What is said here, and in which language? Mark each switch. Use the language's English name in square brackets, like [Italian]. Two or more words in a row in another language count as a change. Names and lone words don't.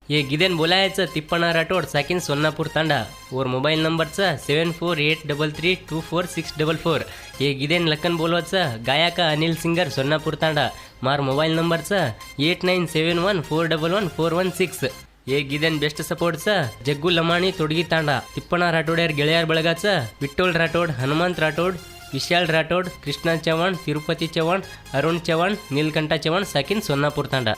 [Lambadi] ये गिदेन बोलायचं तिप्पणा राठोड साकिन सोनापूर तांडा और मोबाईल नंबरचा 7483324644. ये गिदेन लखन बोलवाचं गायका अनिल सिंगर सोनापूर तांडा मार मोबाईल नंबरचा 8971411416. ये गिदेन बेस्ट सपोर्टचा जग्गू लमाणी तोडगी तांडा तिप्पणा राठोड्यार ಗೆಳೆಯರ ಬಳಗಾचा विठ्ठल राठोड हनुमंत राठोड विशाल राठोड कृष्णा चव्हाण तिरुपती चव्हाण अरुण चव्हाण नीलकंठ चव्हाण साकिन सोनापूर तांडा.